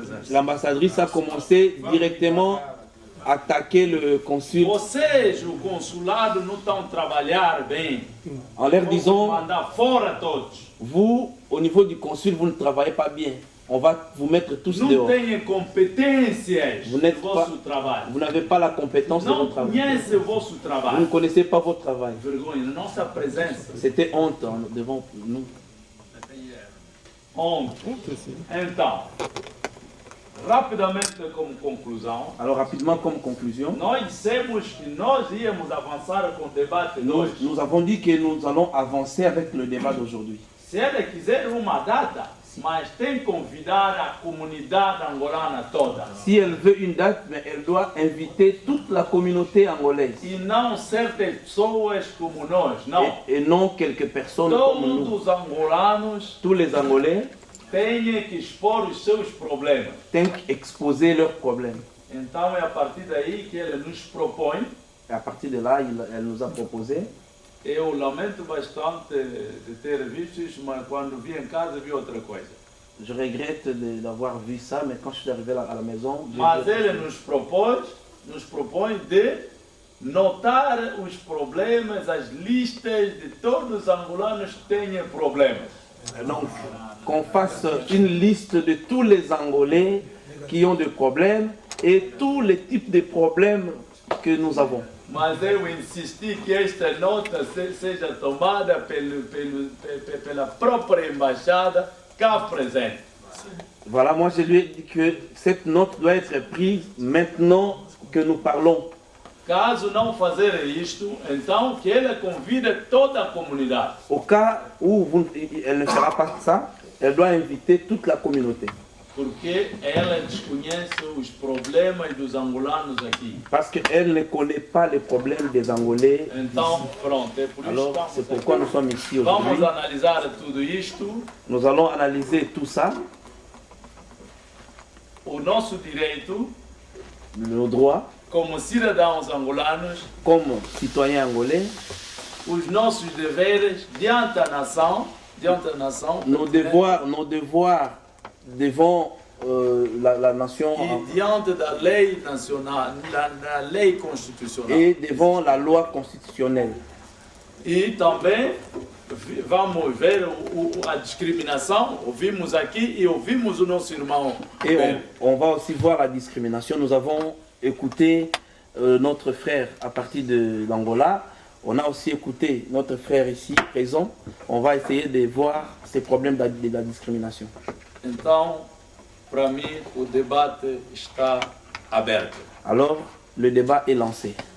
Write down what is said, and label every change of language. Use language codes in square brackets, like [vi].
[fr] L'ambassadrice a commencé directement à attaquer le consul. [pt] Vocês, o consulado, não estão a trabalhar bem. [fr] En leur disant, [pt] mandar fora todos. [fr] Vous, au niveau du consul, vous ne travaillez pas bien. On va vous mettre tous [pt] não [fr] dehors. [pt] Têm competências [fr] vous n'avez pas la compétence [pt] não [fr] de votre travail. [pt] Conhece o vosso trabalho. [fr] Vous ne connaissez pas votre travail. [pt] Vergonha, na nossa presença. [fr] C'était honte devant nous. Honte. [pt] Então, rapidamente como conclusão. [fr] Alors rapidement comme conclusion. [pt] Nós dissemos que nós íamos avançar com o debate de hoje. [fr] Nous avons dit que nous allons avancer avec le débat d'aujourd'hui. [pt] Se ele quiser uma data, mas tem que convidar a comunidade angolana toda. [fr] Si elle veut une date, mais elle doit inviter toute la communauté angolaise. [pt] E não certas pessoas como nós, não. [fr] Et non quelques personnes [pt] todos [fr] comme nous. [pt] Os angolanos, [fr] tous les Angolais [pt] têm que expor os seus problemas. Têm que [fr] exposer leurs problèmes. [pt] Então é a partir daí que ele nos propõe. [fr] Et à partir de là, elle nous a proposé [pt] Eu lamento bastante de ter visto isso, mas quando vim em casa vi outra coisa. [fr] Je regrette d'avoir vu ça, mais quand je suis arrivé à la maison, [pt] Mas ele nos propõe de notar os problemas, as listas de todos os angolanos que têm problemas. [fr] donc qu'on fasse une liste de tous les Angolais qui ont des problèmes et tous les types de problèmes que nous avons. [pt] Mas eu insisti que esta nota seja tomada pela própria embaixada cá presente. [fr] Voilà, moi je lui ai dit que cette note doit être prise maintenant que nous parlons. [pt] Caso não fazer isto, então que ele convide toda a comunidade. [fr] Au cas où elle ne fera pas ça, elle doit inviter toute la communauté. [pt] Porque ela desconhece os problemas dos angolanos aqui. [fr] Parce qu'elle ne connaît pas les problèmes des Angolais. [pt] Então, pronto, é por isso [fr] Alors, [pt] que [fr] c'est pourquoi nous sommes ici [pt] vamos [fr] aujourd'hui. [pt] analisar tudo isto, [fr] Nous allons analyser tout ça, [pt] o nosso direito [fr] nos droits, [pt] como cidadãos angolanos, [fr] comme citoyens angolais, [pt] os nossos deveres diante da nação, [fr] nos devoirs devant la nation [pt] e diante da lei nacional, da lei constitucional. [fr] et devant la loi constitutionnelle. [pt] E também vamos ver a discriminação, ouvimos aqui e ouvimos o nosso irmão. [fr] Et on va aussi voir la discrimination. Nous avons écouté notre frère à partir de l'Angola. On a aussi écouté notre frère ici présent. On va essayer de voir ces problèmes de la discrimination. [pt] Então, para mim, o debate está aberto. [fr] Alors, le débat est lancé.